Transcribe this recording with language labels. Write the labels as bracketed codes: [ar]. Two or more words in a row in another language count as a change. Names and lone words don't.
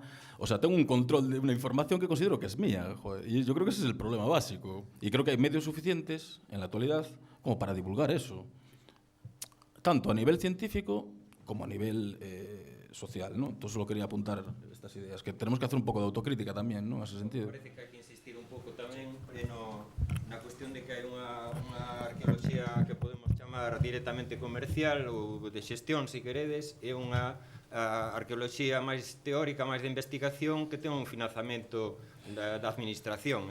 [es] O sea, tengo un control de una información que considero que es mía. Joder. Y yo creo que ese es el problema básico. Y creo que hay medios suficientes en la actualidad como para divulgar eso. Tanto a nivel científico como a nivel social, ¿no? Entonces solo quería apuntar estas ideas, que tenemos que hacer un poco de autocrítica tamén, ¿no? En ese sentido. [gl] Parece que hai que insistir un pouco tamén na cuestión de que hai unha arqueoloxía que podemos chamar directamente comercial ou de xestión, se queredes, é unha arqueoloxía máis teórica, máis de investigación, que ten un financiamento da administración.